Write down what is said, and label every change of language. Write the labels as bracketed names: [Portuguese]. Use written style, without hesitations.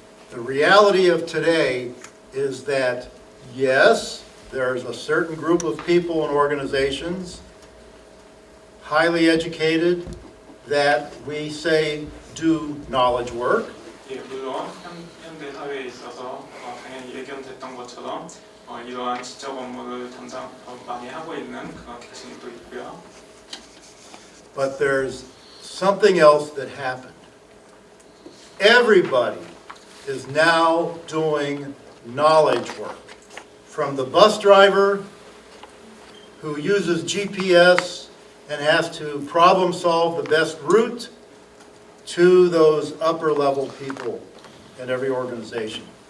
[English] The reality of today is that yes, there's a certain group of people and organizations highly educated that we say do knowledge work. [Korean] 물론 현대 사회에 있어서 당연히 예견됐던 것처럼 이러한 지적 업무를 많이 하고 있는 그런 계층이 또 있고요. [English] But there's something else that happened. Everybody is now doing knowledge work. From the bus driver who uses GPS and has to problem solve the best route to those upper level people in every organization.